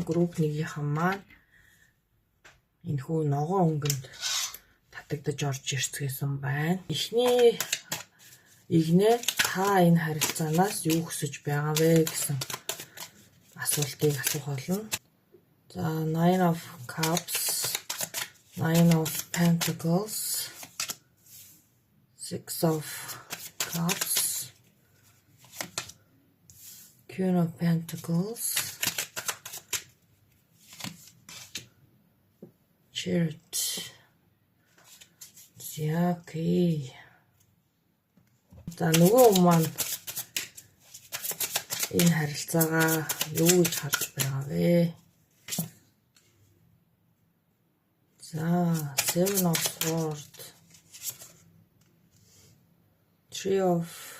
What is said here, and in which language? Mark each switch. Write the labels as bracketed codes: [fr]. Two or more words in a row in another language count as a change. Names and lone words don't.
[mn] Групп 1-ийнхэн маань энэхүү ногоон өнгөнд татагдаж орж ирцгээсэн байна. Эхний игнээ та энэ харилцаанаас юу хүсэж байгаа вэ гэсэн асуултыг асуух болно. [en] За Nine of Cups, Nine of Pentacles, Six of Cups, Queen of Pentacles, Chariot. [mn] За окей. За нөгөө хүн маань энэ харилцаагаа юу гэж харж байгаа вэ? [en] За Seven of Swords, Three of